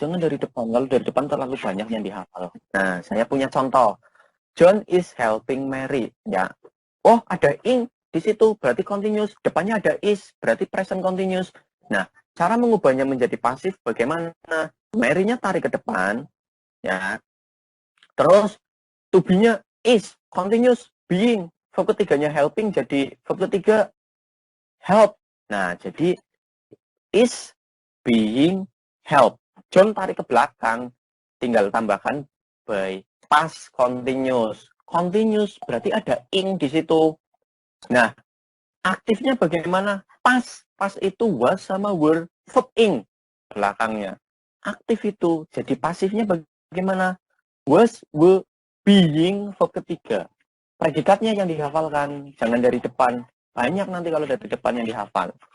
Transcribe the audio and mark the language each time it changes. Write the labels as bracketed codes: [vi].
[id] Jangan dari depan, kalau dari depan terlalu banyak yang dihafal. Nah, saya punya contoh. [en] John is helping Mary, [id] ya. Oh, ada ing di situ, berarti continuous. Depannya ada is, berarti present continuous. Nah, cara mengubahnya menjadi pasif bagaimana? Mary-nya tarik ke depan, ya. Terus to be-nya is, continuous, being. Verb ketiganya helping, jadi verb ketiga help. Nah, jadi is, being, help. John tarik ke belakang, tinggal tambahkan by. Past continuous. Continuous berarti ada ing di situ. Nah, aktifnya bagaimana? Past. Past itu was sama were, verb ing belakangnya. Aktif itu. Jadi pasifnya bagaimana? Was, were, being, verb ketiga. Predikatnya yang dihafalkan, jangan dari depan. Banyak nanti kalau dari depan yang dihafal.